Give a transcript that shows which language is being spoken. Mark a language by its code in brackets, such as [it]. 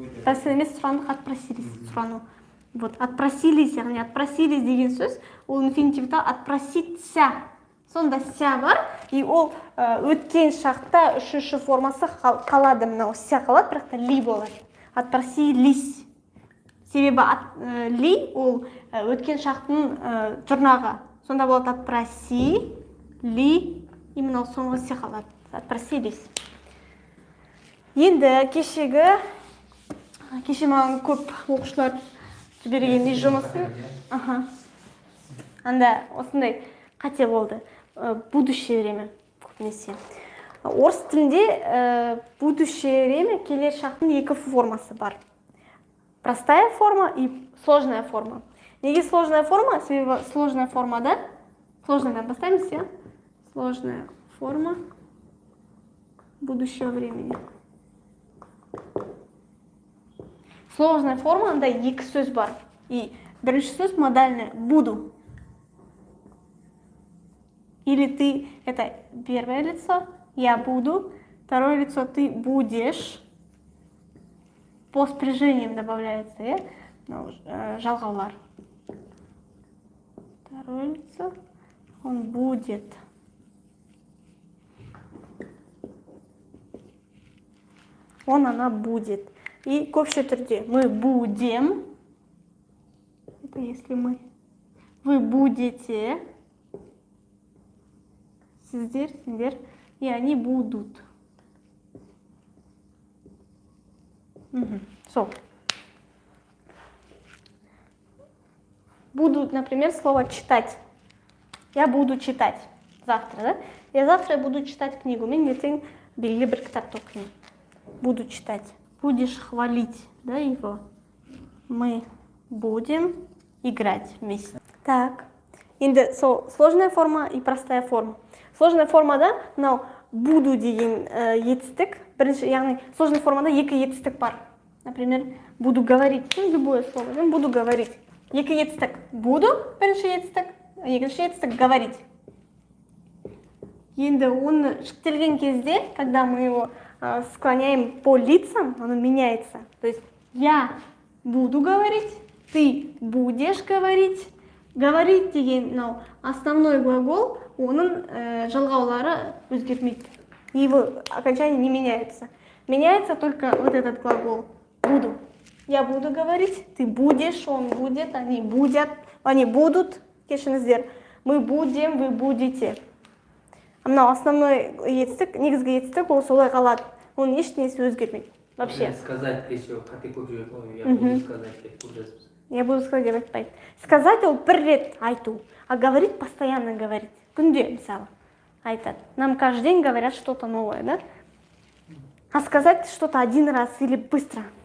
[kk] Тәсіл емес, сұрандық, отпросились, сұрану. Вот, отпросились, яғни отпросились деген сөз, ол инфинитивда отпроситься. Сонда ся бар, и ол өткен шақта үшінші формасы қалады, мынау ся қалады, бірақ та ли болады. Отпросились. Себебі ли ол өткен шақтың жұрнағы. Сонда болады отпроси, ли, и мынау соңғы ся қалады. Отпросились. Енді кеше маған көп оқушылар жіберген үй жұмысы. Анда осындай қате болды. [ru] Будущее время [kk] көбінесе. Орыс тілінде будущее время келер шақтың екі формасы бар. [ru] Простая форма и сложная форма. [kk] Неге сложная форма? Себебі сложная формада, сложныйдан бастаймыз, иә? [ru] Сложная форма будущего времени. [kk] Сложная форма, анда екі сөз бар. И бірінші сөз модальный буду. [ru] Или ты, это первое лицо, я буду. Второе лицо, ты будешь. По спряжениям добавляется, [kk] жалғаулар. [ru] Второе лицо, он будет. Она будет. [kk] И көпше түрде [ru] мы будем. Это если мы. Вы будете. Сіздер, и они будут. Буду, например, слово читать. Я буду читать завтра, да? Я завтра буду читать книгу. [kk] Мен ертең белгілі бір кітапты оқимын. [ru] Буду читать. Будешь хвалить, да, его. Мы будем играть вместе. Так. [kk] Енді [ru] сложная форма и простая форма. [kk] Сложная формада мынау буду деген етістік. Бірінші, яғни сложная формада екі етістік бар. [ru] Например, буду говорить. Любое слово. Буду говорить. [kk] Екі етістік. [ru] Буду, [kk] бірінші етістік. Екінші етістік говорить. Енді оны шектелген кезде, [ru] когда мы его склоняем по лицам, оно меняется. То есть я буду говорить, ты будешь говорить. [kk] Говорить деген [ru] основной глагол, [kk] оның жалғаулары өзгермейді. [ru] Его окончание не меняется. Меняется только вот этот глагол. Буду. Я буду говорить, ты будешь, он будет, они будут. Кешіңіздер. Мы будем, вы будете. [kk] Мынау основной етістік, негізгі етістік, ол солай қалады. Оның ештеңесі өзгермейді. [ru] Вообще. Сказать еще, как и куржу, я буду сказать, как куржу. Я буду сказать, [kk] деп айтпайды. [ru] Сказать [kk] ол бір рет айту, [ru] а говорить постоянно говорить. [kk] Күнде, мысалы, айтады. [ru] Нам каждый день говорят что-то новое, да? А сказать что-то один раз или быстро.